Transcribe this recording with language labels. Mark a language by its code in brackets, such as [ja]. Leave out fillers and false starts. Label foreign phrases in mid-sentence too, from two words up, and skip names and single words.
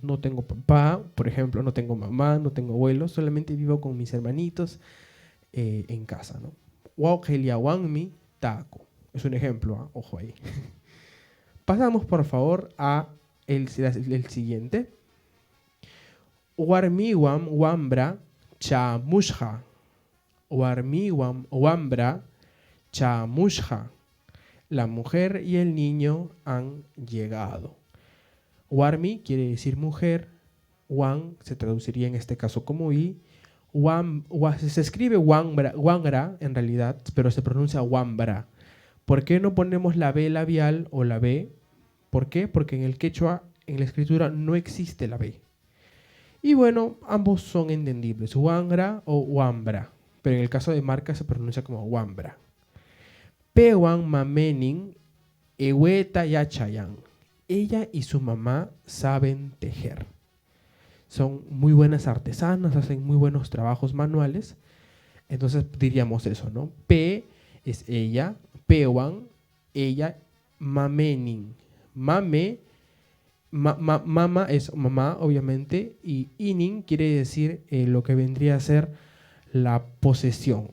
[es] No tengo papá, por ejemplo, no tengo mamá, no tengo abuelos. Solamente vivo con mis hermanitos en casa, ¿no? [qu] Wakelia wan mi taco. [es] Es un ejemplo, ojo ahí. Pasamos, por favor, a el siguiente. [qu] Warmiwam wambra chamushha. Warmiwam wambra chamushha. [es] La mujer y el niño han llegado. Warmi quiere decir mujer. Wan se traduciría en este caso como i. Se escribe wangra en realidad, pero se pronuncia wambra. ¿Por qué no ponemos la B labial o la B? ¿Por qué? Porque en el quechua, en la escritura, no existe la B. Y bueno, ambos son entendibles, wangra o wambra, pero en el caso de marca se pronuncia como wambra. [qu] Pewan mamenin eweta yachayan. [es] Ella y su mamá saben tejer. Son muy buenas artesanas, hacen muy buenos trabajos manuales. Entonces diríamos eso, ¿no? Pe es ella, pewan, ella, mamenin. Mame, mama es mamá, obviamente, y inin quiere decir lo que vendría a ser la posesión.